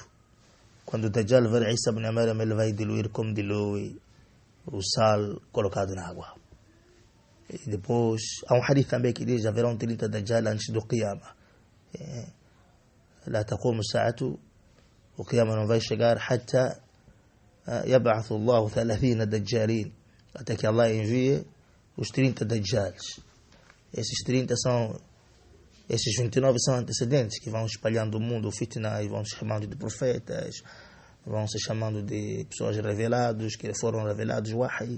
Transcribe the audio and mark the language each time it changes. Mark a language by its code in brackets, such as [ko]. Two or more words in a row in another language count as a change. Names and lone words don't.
[pt] Quando o Dajjal ver Isa ibn Maryam, ele vai diluir como dilui o sal colocado na água. E depois, há um hadith também que diz: haverão 30 Dajjal antes do Qiyamah. [ar] لا تقوم الساعة, [pt] o Qiyamah não vai chegar [ar] حتى يبعث الله 30 دجالين, [pt] até que Allah envie os 30 Dajjals. Esses 30 são, esses 29 são antecedentes que vão espalhando o mundo, o fitna, e vão se chamando de profetas, vão se chamando de pessoas reveladas, que foram revelados wahy.